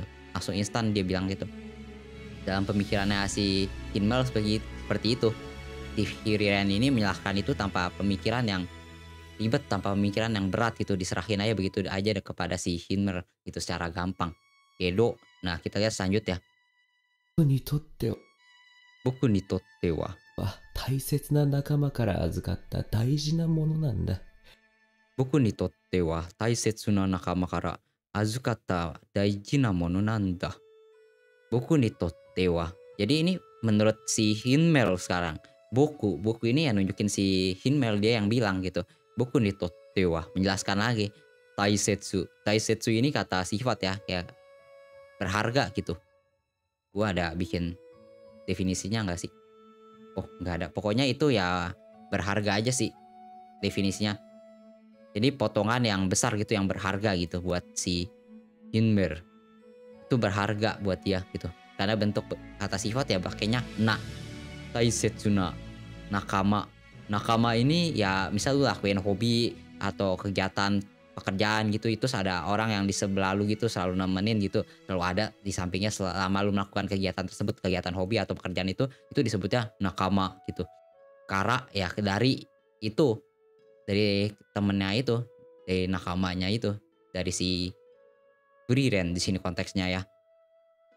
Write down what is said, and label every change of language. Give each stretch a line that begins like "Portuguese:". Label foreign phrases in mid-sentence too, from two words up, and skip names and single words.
Indonesian: Langsung instan dia bilang gitu. Dalam pemikirannya si Kinmel seperti itu. Si Frieren ini menyalahkan itu tanpa pemikiran yang ribet, tanpa pemikiran yang berat gitu, diserahin aja begitu aja kepada si Hinmer gitu secara gampang. Kedo. Nah, kita lihat selanjutnya.
Japanese: 僕にとっては僕にとっては. 大切な仲間から預かった大事なものなんだ。僕にとっては大切な仲間から預かった大事なものなんだ. 僕にとっては.
Indonesian: Jadi ini menurut si Hinmel sekarang. Boku ini yang nunjukin si Hinmel, dia yang bilang gitu.
Japanese: 僕にとっては
Indonesian: menjelaskan lagi. Taisetsu ini kata sifat ya, kayak berharga gitu. Gua ada bikin definisinya enggak sih? Oh, enggak ada. Pokoknya itu ya berharga aja sih definisinya. Jadi potongan yang besar gitu, yang berharga gitu buat si Hinmer. Itu berharga buat dia gitu. Karena bentuk kata sifat ya pakainya na.
Japanese: 大切な仲間.
Indonesian: Nakama ini ya misal lu lakuin hobi atau kegiatan pekerjaan gitu, itu ada orang yang di sebelah lu gitu selalu nemenin gitu, selalu ada di sampingnya selama lu melakukan kegiatan tersebut, kegiatan hobi atau pekerjaan itu disebutnya nakama gitu. Kara ya dari itu, dari temennya itu, dari nakamanya itu, dari si Frieren di sini konteksnya ya.